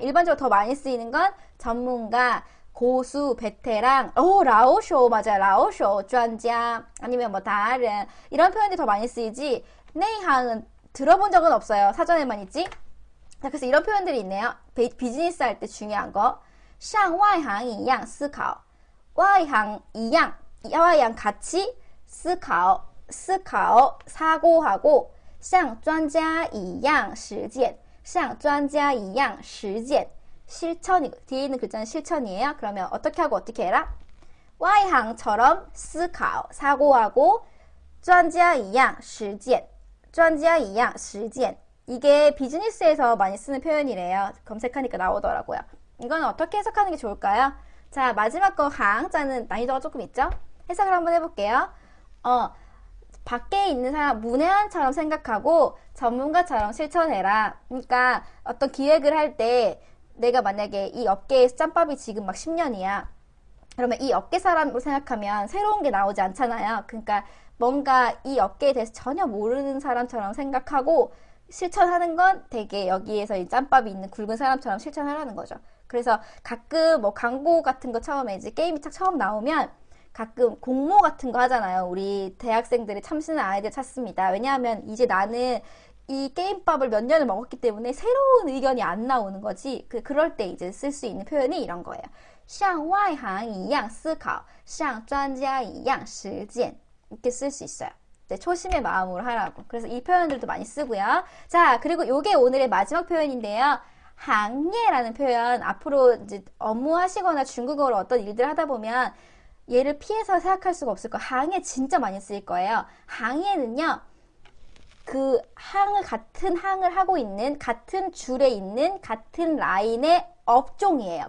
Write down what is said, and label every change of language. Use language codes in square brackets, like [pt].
[ko] 일반적으로 더 많이 쓰이는 건 전문가, 고수, 베테랑, 라오쇼, 맞아요. 라오쇼, 专家 아니면 다른 이런 표현들이 더 많이 쓰이지 내항은 들어본 적은 없어요. 사전에만 있지. 자, 그래서 이런 표현들이 있네요. 비즈니스 할 때 중요한 거. [zh] 像外行一样思考 外行一样 外行 [ko] 같이 [zh] 思考 [ko] 사고하고 [zh] 像专家一样实践像专家一样实践 [ko] 실천이고 뒤에 있는 글자는 실천이에요. 그러면 어떻게 하고 어떻게 해라? 와이항처럼 思考 사고하고 [zh] 专家一样实践专家一样实践 [ko] 이게 비즈니스에서 많이 쓰는 표현이래요. 검색하니까 나오더라고요. 이거는 어떻게 해석하는 게 좋을까요? 자, 마지막 거 항자는 난이도가 조금 있죠? 해석을 한번 해볼게요. 밖에 있는 사람 문외한처럼 생각하고 전문가처럼 실천해라. 그러니까 어떤 기획을 할 때 내가 만약에 이 업계에서 짬밥이 지금 막 10년이야. 그러면 이 업계 사람으로 생각하면 새로운 게 나오지 않잖아요. 그러니까 뭔가 이 업계에 대해서 전혀 모르는 사람처럼 생각하고 실천하는 건 되게 여기에서 이 짬밥이 있는 굵은 사람처럼 실천하라는 거죠. 그래서 가끔 광고 같은 거 처음에 이제 게임이 딱 처음 나오면 가끔 공모 같은 거 하잖아요. 우리 대학생들이 참신한 아이디어 찾습니다. 왜냐하면 이제 나는 이 게임밥을 몇 년을 먹었기 때문에 새로운 의견이 안 나오는 거지. 그럴 때 이제 쓸 수 있는 표현이 이런 거예요. [zh] 像外行一样思考像专家一样实践 [ko] 이렇게 쓸 수 있어요. 네, 초심의 마음으로 하라고. 그래서 이 표현들도 많이 쓰고요. 자, 그리고 요게 오늘의 마지막 표현인데요. 항예라는 표현, 앞으로 이제 업무하시거나 중국어로 어떤 일들 하다 보면 얘를 피해서 생각할 수가 없을 거예요. 항예 진짜 많이 쓰일 거예요. 항예는요, 그 같은 항을 하고 있는, 같은 줄에 있는, 같은 라인의 업종이에요.